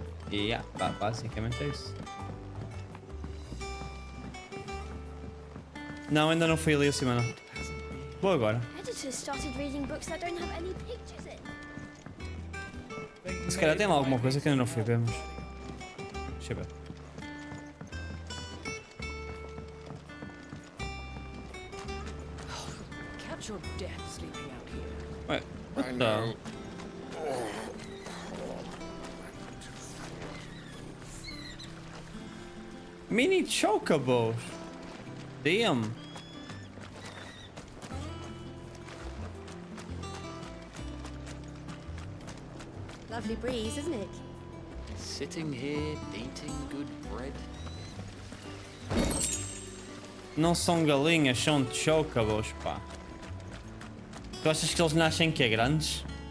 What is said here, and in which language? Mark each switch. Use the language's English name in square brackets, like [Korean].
[Portuguese] E basicamente é isso. Não, ainda não fui ali acima, não. Vou agora. [English] Editors started reading books that don't have any pictures in. [Portuguese] Se calhar tem lá alguma coisa que ainda não fui ver, mas... Deixa eu ver. [English] Catch your death sleeping out here. Ué, what the... Mini chocobos. Damn. Lovely breeze, isn't it? Sitting here, eating good bread. [Portuguese] Não são galinhas, são chocobos, pá. Tu achas que eles nascem que é grandes?